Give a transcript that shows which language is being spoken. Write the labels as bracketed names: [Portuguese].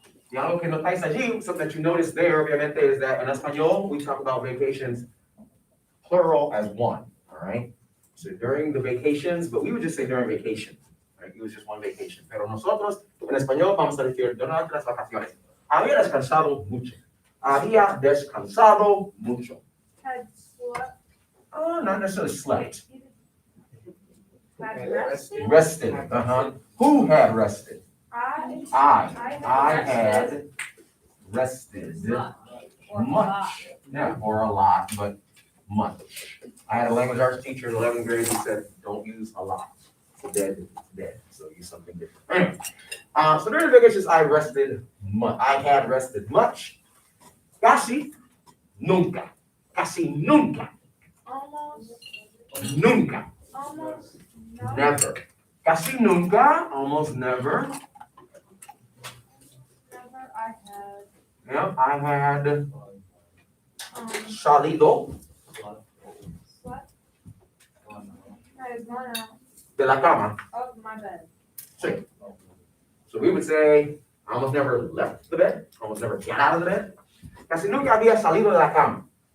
[Spanish] Y algo que notáis allí, [English] something that you notice there, obviamente, is that in español, we talk about vacations plural as one, all right? So during the vacations, but we would just say during vacation, right? It was just one vacation. [Spanish] Pero nosotros, en español, vamos a decir durante las vacaciones. Había descansado mucho. Había descansado mucho. [English] Had slept. Oh, not necessarily slept. Had rested. Rested, Who had rested? I had had rested much. Yeah, or a lot, but much. I had a language arts teacher in 11th grade who said, don't use a lot. Dead, dead. So use something different. So during the vacations, I rested much. I had rested much. [Spanish] Casi nunca. Casi nunca. [English] Almost. [Spanish] Nunca. [English] Almost. No. Never. [Spanish] Casi nunca. [English] Almost never. Never. I had. Yeah, I had [Spanish] salido [English] Slept. I had gone out [Spanish] de la cama. [English] of my bed. [Spanish] Sí. [English] So we would say, I almost never left the bed, almost never got out of the bed. [Spanish] Casi nunca había salido de la cama.